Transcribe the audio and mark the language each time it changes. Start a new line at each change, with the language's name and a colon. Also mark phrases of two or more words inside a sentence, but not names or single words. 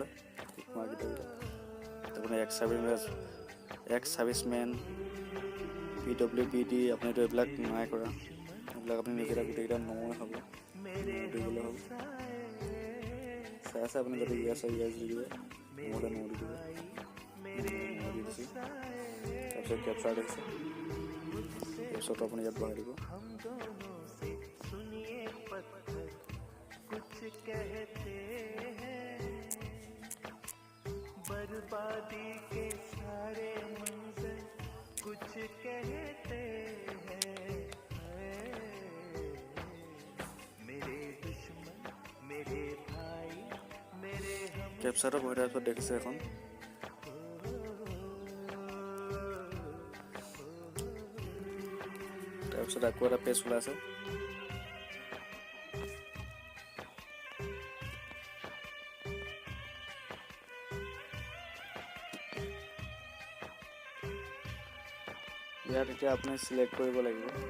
Assamese: টিক মাৰ্ক কেইটা আপুনি
English: ex servicemen
Assamese: PWPD আপুনিতো এইবিলাক নাই কৰা, এইবিলাক আপুনি নিজেই গোটেইকেইটা নময় হ'ব, দিবলৈ হ'ব। চাই আছে আপুনি যদি ইয়েছ হয় ইয়েছ দি দিব, নহ'লে ন দি দিব। দি দিছোঁ। তাৰপিছত কেপচাৰ দেখিছে, কেপচাৰটো আপুনি ইয়াত বহাই দিব।
Hindi: बर्बादी के सारे मंजर कुछ कहते हैं, मेरे दुश्मन मेरे भाई मेरे हम।
Assamese: কেপচাৰটো বহি তাৰপিছত দেখিছে এখন তাৰপিছত আকৌ এটা পেজ ওলাইছে। ইয়াত এতিয়া আপুনি চিলেক্ট কৰিব লাগিব।